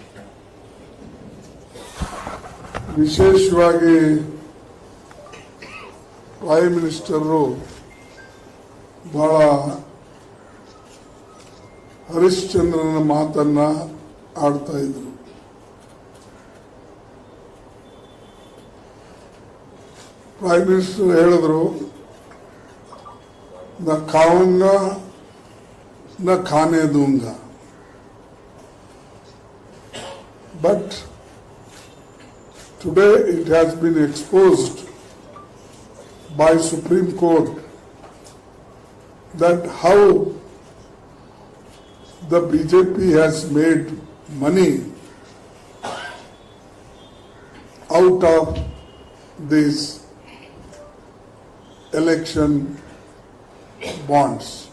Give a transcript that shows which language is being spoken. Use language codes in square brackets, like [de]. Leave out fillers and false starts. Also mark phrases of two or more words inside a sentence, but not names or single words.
[kn] ವಿಶೇಷವಾಗಿ [en] prime minister [kn] ಬಹಳ ಹರಿಶ್ಚಂದ್ರನ ಮಾತನ್ನ ಆಡ್ತಾ ಇದ್ರು. [en] prime minister [kn] ಹೇಳಿದ್ರು, [hi] न खाऊंगा न खाने दूंगा, [en] but today it has been exposed by Supreme Court that how the BJP has made money out of these election bonds.